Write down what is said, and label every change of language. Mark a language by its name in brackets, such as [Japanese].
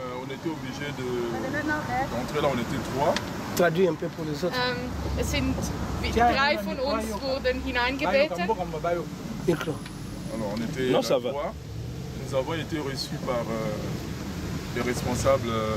[French] on était obligés d'entrer là, on était 3. Traduis un peu pour les autres. [German] Es sind 3 von uns wurden hineingebeten. [French] Micro. Alors, on était Non, là, ça va. 3. Nous avons été reçus par les responsables